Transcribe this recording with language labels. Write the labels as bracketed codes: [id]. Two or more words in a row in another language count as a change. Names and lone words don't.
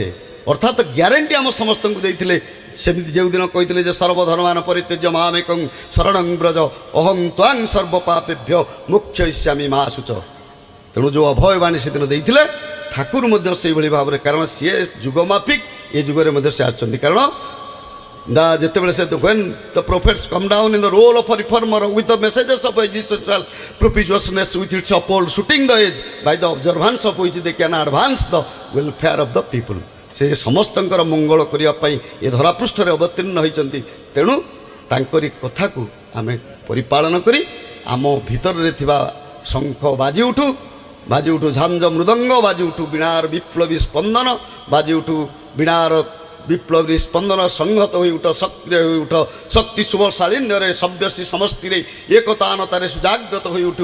[or] ଅର୍ଥାତ୍ ଗ୍ୟାରେଣ୍ଟି ଆମ ସମସ୍ତଙ୍କୁ ଦେଇଥିଲେ। ସେମିତି ଯେଉଁଦିନ କହିଥିଲେ ଯେ [sa] ସର୍ବଧର୍ମାନ ପରିତ୍ୟଜ୍ୟ ମାମେକଂ ଶରଣଂ ବ୍ରଜ ଅହଂ ତ୍ୱାଂ ସର୍ବପାପେଭ୍ୟ ମୋକ୍ଷୟିଷ୍ୟାମି ମା ଶୁଚ। [or] ତେଣୁ ଯେଉଁ ଅଭୟବାଣୀ ସେଦିନ ଦେଇଥିଲେ ଠାକୁର ମଧ୍ୟ ସେଇଭଳି ଭାବରେ, କାରଣ ସିଏ ଯୁଗମାଫିକ ଏ ଯୁଗରେ ମଧ୍ୟ ସେ ଆସିଛନ୍ତି। କାରଣ ଯେତେବେଳେ ସେ [en] when the prophets come down in the role of a reformer with the messages of existential propitiousness with its uphold shooting the edge by the observance of which they can advance the welfare of the people। [or] ସେ ସମସ୍ତଙ୍କର ମଙ୍ଗଳ କରିବା ପାଇଁ ଏ ଧରାପୃଷ୍ଠରେ ଅବତୀର୍ଣ୍ଣ ହୋଇଛନ୍ତି। ତେଣୁ ତାଙ୍କରି କଥାକୁ ଆମେ ପରିପାଳନ କରି ଆମ ଭିତରରେ ଥିବା ଶଙ୍ଖ ବାଜି ଉଠୁ ଝାଞ୍ଜ ମୃଦଙ୍ଗ ବାଜି ଉଠୁ, ବୀଣାର ବିପ୍ଳବୀ ସ୍ପନ୍ଦନ ବାଜି ଉଠୁ, ବୀଣାର ବିପ୍ଳବୀ ସ୍ପନ୍ଦନ ସଂହତ ହୋଇ ଉଠ, ସକ୍ରିୟ ହୋଇ ଉଠ, ଶକ୍ତି ଶୁଭଶାଳିନ୍ୟରେ ସବ୍ୟସୀ ସମସ୍ତିରେ ଏକତାନତାରେ ସୁଜାଗ୍ରତ ହୋଇ ଉଠୁ।